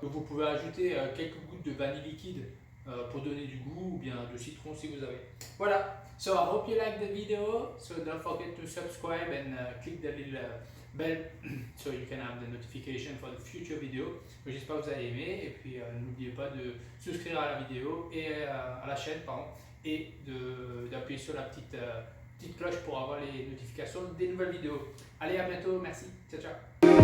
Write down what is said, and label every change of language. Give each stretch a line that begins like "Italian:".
French: Vous pouvez ajouter quelques gouttes de vanille liquide pour donner du goût, ou bien de citron si vous avez.
English: Voilà, so I hope you like the video, so don't forget to subscribe and click the little bell so you can have the notification for the future video.
French: J'espère que vous avez aimé et puis n'oubliez pas de souscrire à la vidéo et à la chaîne pardon, et d'appuyer sur la petite cloche pour avoir les notifications des nouvelles vidéos. Allez, à bientôt, merci, ciao ciao.